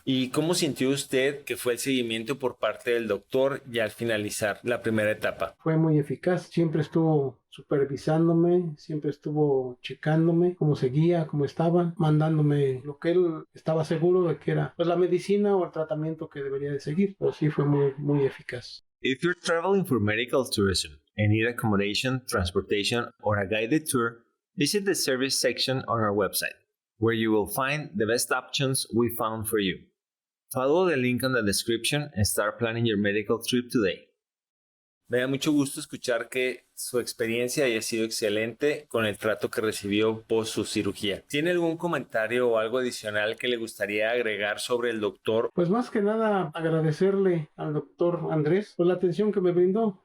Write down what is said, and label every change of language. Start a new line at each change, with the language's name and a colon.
Spanish: ¿Y cómo sintió usted que fue el seguimiento por parte del doctor ya al finalizar la primera etapa? Fue muy eficaz, siempre estuvo supervisándome, siempre estuvo checándome cómo seguía, cómo estaba, mandándome lo que él estaba seguro de que era pues la medicina o el tratamiento que debería de seguir, pero sí fue muy eficaz.
English: If you're traveling for medical tourism and need accommodation, transportation, or a guided tour, visit the service section on our website, where you will find the best options we found for you. Follow the link on the description and start planning your medical trip today.
Spanish: Me da mucho gusto escuchar que su experiencia haya sido excelente con el trato que recibió post su cirugía. ¿Tiene algún comentario o algo adicional que le gustaría agregar sobre el doctor? Pues más que nada agradecerle al doctor Andrés por la atención que me brindó.